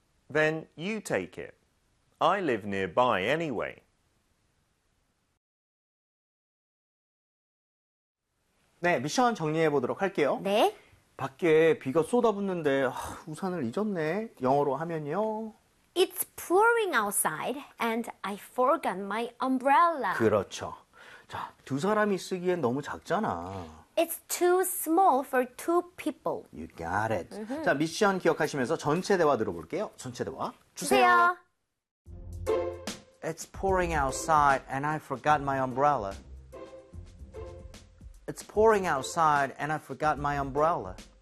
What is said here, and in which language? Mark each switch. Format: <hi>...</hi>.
<en>Then you take it. I live nearby anyway.</en> <ko>네, 미션 정리해 보도록 할게요. 네. 밖에 비가 쏟아붓는데 우산을 잊었네. 영어로 하면요.</ko> <en>It's pouring outside and I forgot my umbrella.</en> <ko>그렇죠. 자, 두 사람이 쓰기엔 너무 작잖아.</ko> <en>It's too small for two people. You got it.</en> <ko>자, 미션 기억하시면서 전체 대화 들어볼게요. 전체 대화 주세요. 주세요.</ko> <en>It's pouring outside and I forgot my umbrella. It's pouring outside and I forgot my umbrella.</en>